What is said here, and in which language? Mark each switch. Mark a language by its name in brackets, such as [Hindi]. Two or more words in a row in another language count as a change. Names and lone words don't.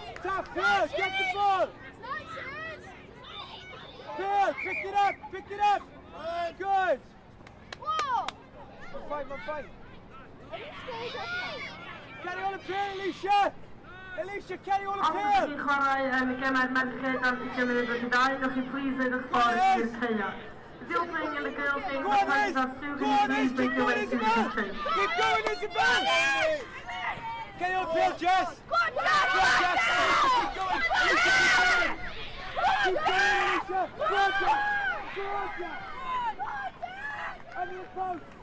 [English] Top Pearl, get the ball! Pearl, pick it up! Good! Whoa! I'm fine. Carry on the pill, Alicia! Alicia, carry on the [Welsh] Os ydych [English] pill! [Welsh] chi'n chwarae yn y gemau'r merched am 20 munud wedi dau, newch chi please neud eich ffordd i'r ceia. [English] If you're playing in the girls' game, Go the on, players Liz! are still Go going on, to Liz! please make Keep your going, way to the Isabel! kitchen. Keep going, Isabel! Carry on the pill, Jess! Go on, Go on, Jess! Keep going! Alicia, keep going! Keep going, Alicia! Go on, Jess! Go on, Jess! Under the post!